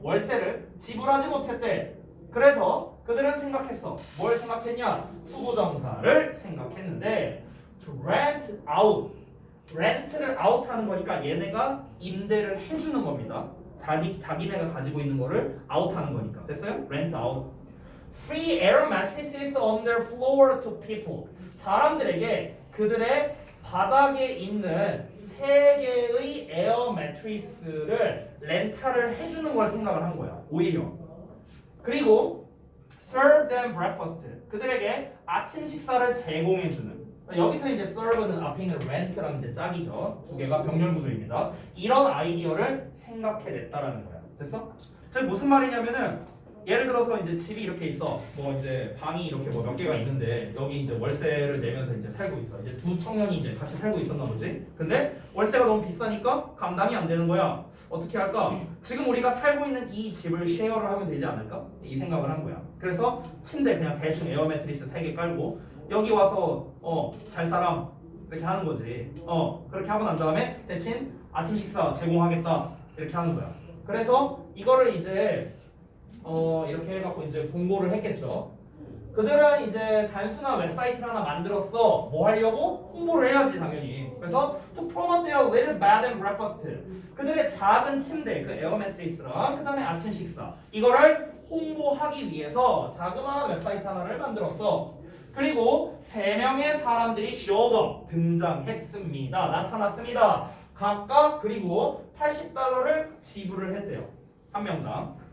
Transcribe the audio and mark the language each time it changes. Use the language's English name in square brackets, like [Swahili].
[Korean] 월세를 지불하지 못했대. 그래서 그들은 생각했어. 뭘 생각했냐? 투부정사를 생각했는데 [English] to rent out. [Korean] 렌트를 아웃하는 거니까 얘네가 임대를 해주는 겁니다. 자기네가 가지고 있는 거를 아웃하는 거니까. 됐어요? rent out. [English] Free air mattresses on their floor to people. [Korean] 사람들에게 그들의 바닥에 있는 3개의 에어 매트리스를 렌탈을 해주는 걸 생각을 한 거야. 오히려. 그리고 [English] serve them breakfast. [Korean] 그들에게 아침 식사를 제공해주는. 여기서 이제 serve는 앞에 있는 rent랑 이제 짝이죠. 두 개가 병렬 구조입니다. 이런 아이디어를 생각해냈다라는 거야. 됐어? 즉 무슨 말이냐면은 예를 들어서 이제 집이 이렇게 있어. 뭐 이제 방이 이렇게 뭐 몇 개가 있는데 여기 이제 월세를 내면서 이제 살고 있어. 이제 두 청년이 이제 같이 살고 있었나 보지. 근데 월세가 너무 비싸니까 감당이 안 되는 거야. 어떻게 할까? 지금 우리가 살고 있는 이 집을 쉐어를 하면 되지 않을까? 이 생각을 한 거야. 그래서 침대 그냥 대충 에어 매트리스 3개 깔고 여기 와서 잘 사람 이렇게 하는 거지. 그렇게 하고 난 다음에 대신 아침 식사 제공하겠다 이렇게 하는 거야. 그래서 이거를 이제 이렇게 해갖고 이제 공고를 했겠죠. 그들은 이제 단순한 웹사이트를 하나 만들었어. 뭐 하려고? 홍보를 해야지 당연히. 그래서 [English] to promote their little bed and breakfast. [Korean] 그들의 작은 침대, 그 에어 매트리스랑 그 다음에 아침 식사 이거를 홍보하기 위해서 자그마한 웹사이트 하나를 만들었어. 그리고 3명의 사람들이 [English] showed up, [Korean] 등장했습니다. 나타났습니다. 각각 그리고 $80를 지불을 했대요. 한 명당.